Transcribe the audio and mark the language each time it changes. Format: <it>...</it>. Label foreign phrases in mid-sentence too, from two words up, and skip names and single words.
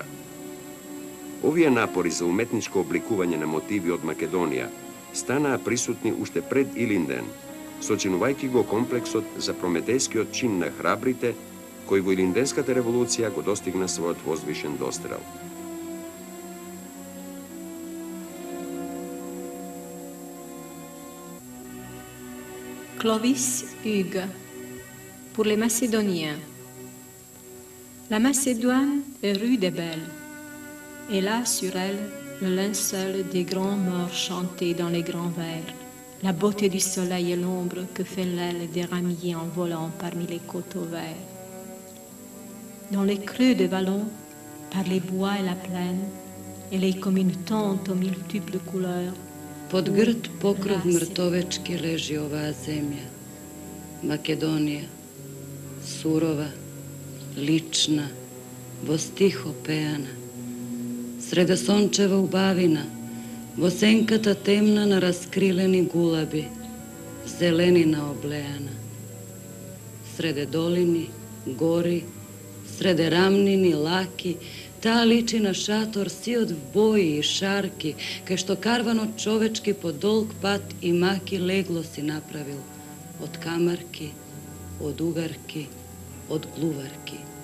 <mk>Овие напори за уметничко обликување на мотиви од Македонија станаа присутни уште пред Илинден, сочинувајќи го комплексот за прометејскиот чин на храбрите, кој во Илинденската револуција го достигна својот возвишен дострел.</mk> <fr>Clovis Hugues, pour les Macédoniens. La Macédoine est rude et belle, et là sur elle, le linceul des grands morts chantés dans les grands vers, la beauté du soleil et l'ombre que fait l'aile des ramiers en volant parmi les coteaux verts. Dans les creux des vallons, par les bois et la plaine, elle est comme une tente aux multiples couleurs.</fr> <mk>Под грд покров мртовечки лежи оваа земја, Македонија, сурова, лична, во стих опеана, среде сончева убавина, во сенката темна на раскрилени гулаби, зеленина облеана, среде долини, гори, среде рамнини, лаки, таа личи на шатор си од бои и шарки, кај што карванот човечки по долг пат и маки легло си направил, од камарки, од угарки, од глуварки.</mk>